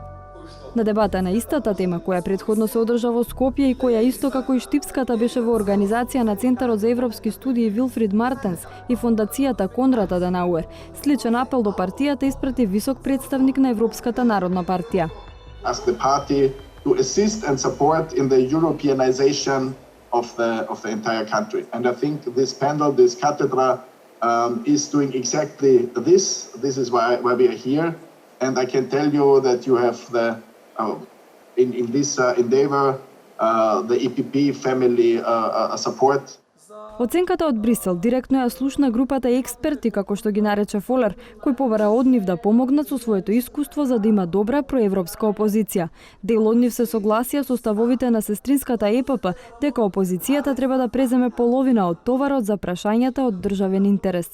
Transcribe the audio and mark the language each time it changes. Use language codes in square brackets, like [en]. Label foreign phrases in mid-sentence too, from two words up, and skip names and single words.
[mk] На дебата на истата тема, која претходно се одржа во Скопје и која исто како и Штипската беше во организација на Центарот за европски студии Вилфрид Мартенс и фондацијата Конрад Аденауер, сличен апел до партијата испрати висок представник на Европската народна партија. [en] To assist and support in the Europeanization of the entire country. And I think this panel, this cathedra, is doing exactly this. This is why we are here. And I can tell you that you have in this endeavor, the EPP family support. [mk] Оценката од Брисел директно ја слушна групата експерти, како што ги нарече Фолер, кој побара од нив да помогнат со своето искуство за да има добра проевропска опозиција. Дел од нив се согласија со ставовите на сестринската ЕПП дека опозицијата треба да преземе половина од товарот за прашањата од државен интерес.